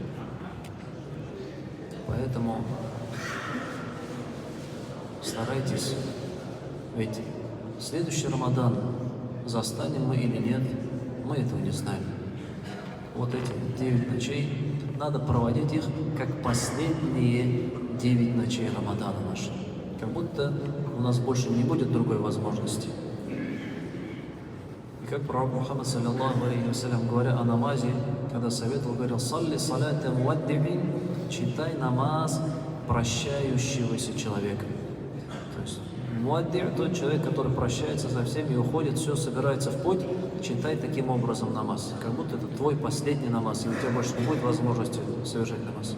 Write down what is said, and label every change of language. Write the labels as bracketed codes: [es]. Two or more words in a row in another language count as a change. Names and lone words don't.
[ru] Поэтому старайтесь, ведь следующий Рамадан застанем мы или нет, мы этого не знаем. Вот эти 9 ночей надо проводить их как последние 9 ночей Рамадана нашего. Как будто у нас больше не будет другой возможности. И как пророк Мухаммад, [ar] صلى الله عليه وسلم, [ru] говоря о намазе, когда советовал, говорил: [ar] «صل صلاة مودع», [ru] читай намаз прощающегося человека. То есть муадди' тот человек, который прощается со всеми и уходит, все, собирается в путь, читай таким образом намаз. Как будто это твой последний намаз, и у тебя больше не будет возможности совершать намаз.